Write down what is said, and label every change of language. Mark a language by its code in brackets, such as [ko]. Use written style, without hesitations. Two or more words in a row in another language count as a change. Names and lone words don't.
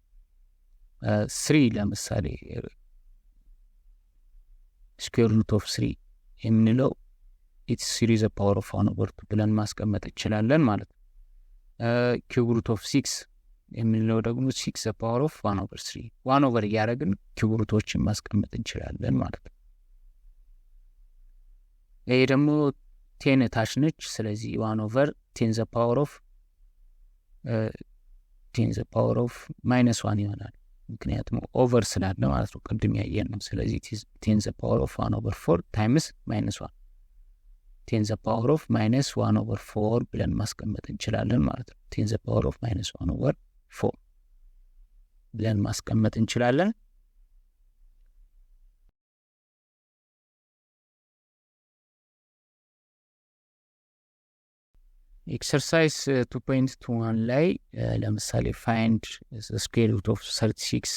[am] 3 ለምሳሌ [en] square root of 3 [am] የምንለው [en] it's 3 the power of 1 over 2 [am] ብለን ማስቀመጥ እንችላለን ማለት ነው። [en] cube root of 6 [am] የምንለው ደግሞ [en] 6 the power of 1 over 3 1 over [am] እያደረግን ኪዩብ ሩቶችን ማስቀመጥ እንችላለን ማለት ነው። ይሄ ደግሞ 10 ታች ነች። ስለዚህ [en] 1 over 10 the power of -1 [am] ይሆናል። ምክንያቱም ኦቨር ስላለ ማለት ነው፣ ቅድም ያየን ነው። ስለዚህ [en] 10 the power of 1 over 4 times -1 10 the power of -1 over 4 [am] ብለን ማስቀመጥ እንችላለን ማለት ነው። [en] 10 the power of -1 over 4 [am] ብለን ማስቀመጥ እንችላለን። [en] ኤክሰርሳይዝ 2.21 [am] ላይ ለምሳሌ [en] find square root of 36